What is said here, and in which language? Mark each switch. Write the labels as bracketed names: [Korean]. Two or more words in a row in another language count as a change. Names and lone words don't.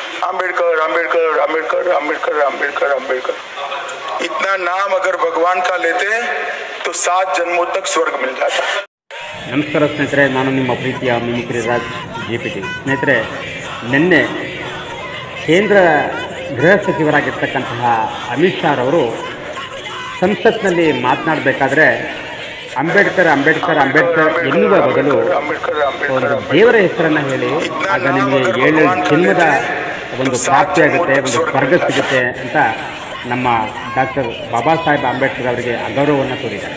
[Hindi] आम्बेडकर आम्बेडकर आम्बेडकर आम्बेडकर आम्बेडकर आम्बेडकर इतना नाम अगर भगवान का लेते तो 7 जन्मों तक स्वर्ग मिल जाता। [Kannada] ನಮಸ್ಕಾರ ಸ್ನೇಹಿತರೆ, ನಾನು ನಿಮ್ಮ ಪ್ರೀತಿಯ ಮಿಮಿಕ್ರಿ ರಾಜ್ JPT. ಸ್ನೇಹಿತರೆ, ನಿನ್ನೆ ಕೇಂದ್ರ ಗೃಹ ಸಚಿವರಾಗಿರ್ತಕ್ಕಂತಹ ಅಮಿತ್ ಶಾ ಅವರು ಸಂಸತ್ನಲ್ಲಿ ಮಾತನಾಡಬೇಕಾದ್ರೆ ಅಂಬೇಡ್ಕರ್ ಅಂಬೇಡ್ಕರ್ ಅಂಬೇಡ್ಕರ್ ಎನ್ನುವ ಬದಲು ಒಂದು ದೇವರ ಹೆಸರನ್ನು ಹೇಳಿ, ಆಗ ನಿಮಗೆ 7 ಜನ್ಮದ ಒಂದು ಪ್ರಾಪ್ತಿಯಾಗುತ್ತೆ, ಒಂದು ಸ್ವರ್ಗ ಸಿಗುತ್ತೆ ಅಂತ ನಮ್ಮ ಡಾಕ್ಟರ್ ಬಾಬಾ ಸಾಹೇಬ್ ಅಂಬೇಡ್ಕರ್ ಅವರಿಗೆ ಅಗೌರವವನ್ನು ತೋರಿದ್ದಾರೆ.